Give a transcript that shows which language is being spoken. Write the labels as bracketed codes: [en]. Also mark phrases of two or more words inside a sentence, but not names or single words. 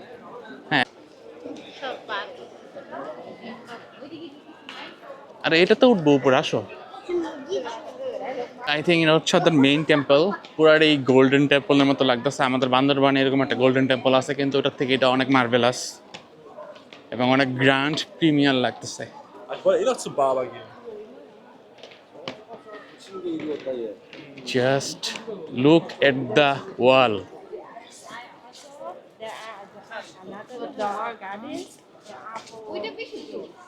[bn] হ্যাঁ, আরে এটা তো উঠবো উপরে, আসো। [en] I think [bn] এটা হচ্ছে ওদের [en] main temple. [bn] পুরো এই [en] golden temple [bn] মতো লাগতেছে। আমাদের বান্দরবানে এরকম একটা [en] golden temple [bn] আছে, কিন্তু ওটার থেকে এটা অনেক মার্ভেলাস এবং অনেক [en] grand premier [bn] লাগতেছে। [de] Ich wollte eh noch zu Barber gehen. [en] Just look at the wall. [bn] ওইটা বেশি তো।